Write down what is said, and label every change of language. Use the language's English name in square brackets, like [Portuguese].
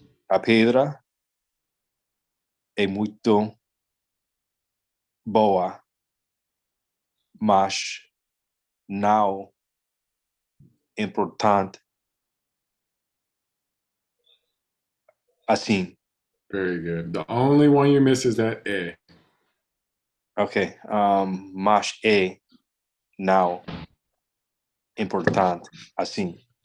[Portuguese] A pedra é muito boa, mas não importante assim. [English] Very good. The only one you miss is that E. Okay. [Portuguese] Mas é não importante assim.